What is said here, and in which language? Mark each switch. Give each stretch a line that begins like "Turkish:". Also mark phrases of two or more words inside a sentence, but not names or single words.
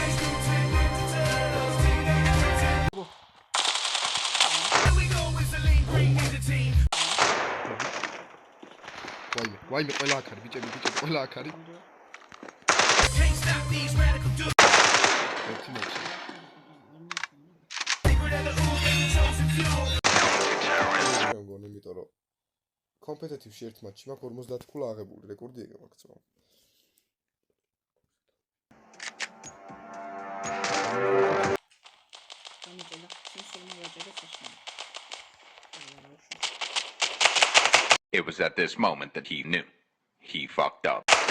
Georgian: ვაიმე ყველა აქ არის ბიჭები ყველა აქ არის. მეგონი იმიტომ რომ კომპეტიტივში ერთ მატჩში მაქვს 50 ქულა აღებული რეკორდი ეგ მაგცვა.
English: It was at this moment that he knew. He fucked up.